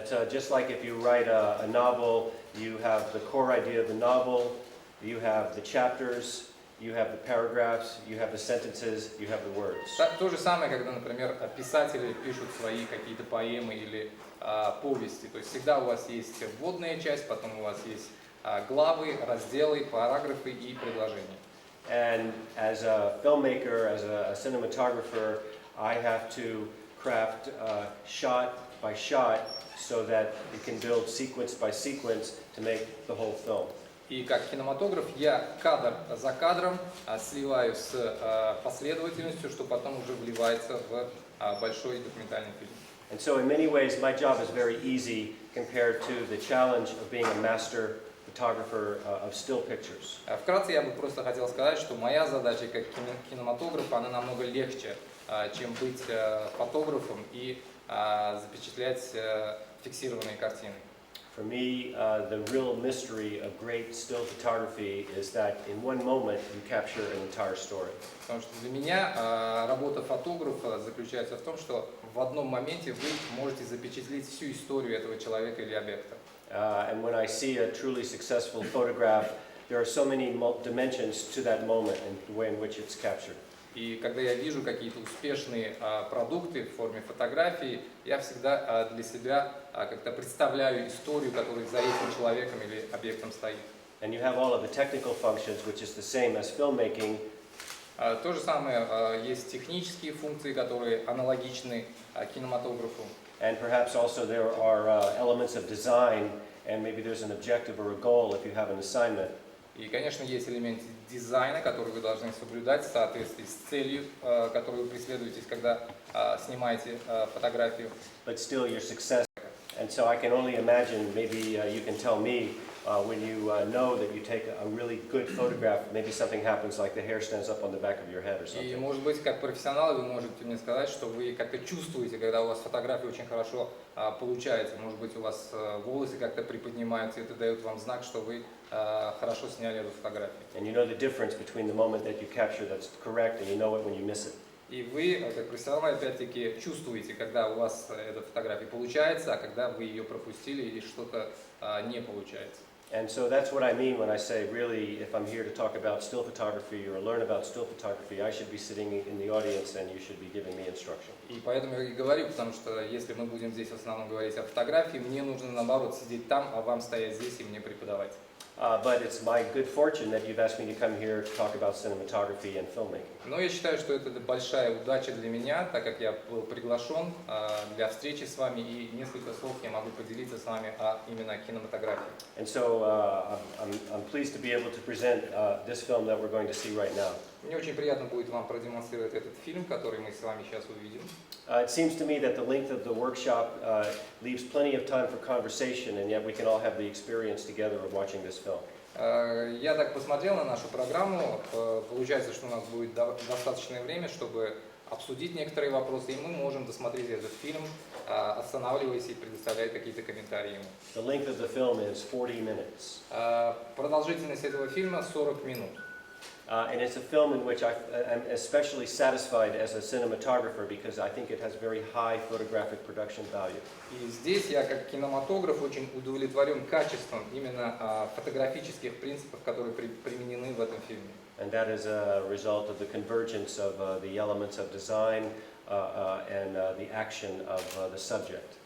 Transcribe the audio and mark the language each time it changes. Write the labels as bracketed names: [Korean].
[English] Just like if you write a novel, you have the core idea of the novel, you have the chapters, you have the paragraphs, you have the sentences, you have the words. [Russian] То же самое, когда, например, писатели пишут свои какие-то поэмы или повести. То есть всегда у вас есть вводная часть, потом у вас есть главы, разделы, параграфы и предложения. [English] And as a filmmaker, as a cinematographer, I have to craft shot by shot so that it can build sequence by sequence to make the whole film. [Russian] И как кинематограф я кадр за кадром сливаю с последовательностью, что потом уже вливается в большой документальный фильм. [English] And so in many ways, my job is very easy compared to the challenge of being a master photographer of still pictures. [Russian] Вкратце я бы просто хотел сказать, что моя задача как кинематографа, она намного легче, чем быть фотографом и запечатлять фиксированные картины. [English] For me, the real mystery of great still photography is that in one moment you capture an entire story. [Russian] Потому что для меня работа фотографа заключается в том, что в одном моменте вы можете запечатлеть всю историю этого человека или объекта. [English] And when I see a truly successful photograph, there are so many dimensions to that moment and the way in which it's captured. [Russian] И когда я вижу какие-то успешные продукты в форме фотографии, я всегда для себя как-то представляю историю, которая за этим человеком или объектом стоит. [English] And you have all of the technical functions, which is the same as filmmaking. [Russian] То же самое есть технические функции, которые аналогичны кинематографу. [English] And perhaps also there are elements of design, and maybe there's an objective or a goal if you have an assignment. [Russian] И, конечно, есть элементы дизайна, которые вы должны соблюдать в соответствии с целью, которую вы преследуете, когда снимаете фотографию. [English] But still your success. And so I can only imagine, maybe you can tell me, when you know that you take a really good photograph, maybe something happens like the hair stands up on the back of your head or [Russian] И, [English] something. [Russian] может быть, как профессионал, вы можете мне сказать, что вы как-то чувствуете, когда у вас фотография очень хорошо получается. Может быть, у вас волосы как-то приподнимаются, и это дает вам знак, что вы хорошо сняли эту фотографию. [English] And you know the difference between the moment that you capture that's correct and you know it when you miss it. [Russian] И вы, как профессионал, опять-таки чувствуете, когда у вас эта фотография получается, а когда вы ее пропустили или что-то не получается. [English] And so that's what I mean when I say, really, if I'm here to talk about still photography or learn about still photography, I should be sitting in the audience and you should be giving me instruction. [Russian] И поэтому я и говорю, потому что если мы будем здесь в основном говорить о фотографии, мне нужно, наоборот, сидеть там, а вам стоять здесь и мне преподавать. [English] But it's my good fortune that you've asked me to come here to talk about cinematography and filmmaking. [Russian] Но я считаю, что это большая удача для меня, так как я был приглашен для встречи с вами, и несколько слов я могу поделиться с вами о именно кинематографии. [English] And so I'm pleased to be able to present this film that we're going to see right now. [Russian] Мне очень приятно будет вам продемонстрировать этот фильм, который мы с вами сейчас увидим. [English] It seems to me that the length of the workshop leaves plenty of time for conversation, and yet we can all have the experience together of watching this film. [Russian] Я так посмотрел на нашу программу, получается, что у нас будет достаточное время, чтобы обсудить некоторые вопросы, и мы можем досмотреть этот фильм, останавливаясь и предоставляя какие-то комментарии ему. [English] The length of the film is 40 minutes. [Russian] Продолжительность этого фильма 40 минут. [English] And it's a film in which I'm especially satisfied as a cinematographer because I think it has very high photographic production value. [Russian] И здесь я как кинематограф очень удовлетворен качеством именно фотографических принципов, которые применены в этом фильме. [English] And that is a result of the convergence of the elements of design and the action of the subject.